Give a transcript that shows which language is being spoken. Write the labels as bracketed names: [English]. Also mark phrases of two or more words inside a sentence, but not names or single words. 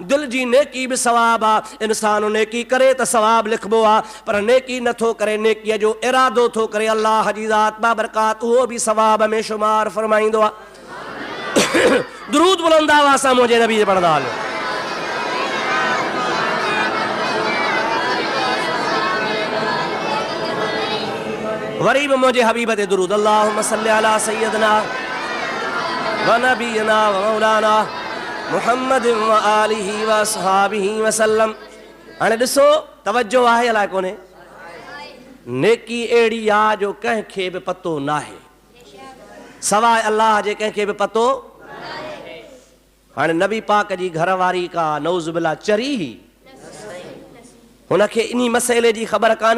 [Sindhi] दिलि जी नेकी बि सवाब आहे, इंसानु नेकी करे त सवाब लिखबो आहे, पर नेकी नथो करे, नेकीअ जो इरादो थो करे, अल्लाह जी ज़ात बाबरकात उहो बि सवाब में शुमार फरमाईंदो आहे। दुरूद बुलंद आवाज़ सां मुंहिंजे नबी पढ़ंदा हलो। वरी बि मुंहिंजे हबीब ते दुरूद, [Arabic] اللهم صل على سيدنا ونبينا ومولانا محمد وآله وأصحابه وسلم. [Sindhi] हाणे ॾिसो, तवज्जो आहे अलाए कोन्हे? नेकी अहिड़ी आहे जो कंहिंखे बि पतो नाहे, सवाइ अल्लाह जे कंहिंखे बि पतो। हाणे नबी पाक जी घरवारी का [Arabic] نعوذ بالله [Sindhi] चरी, हुनखे इन मसइले जी ख़बर कान्हे।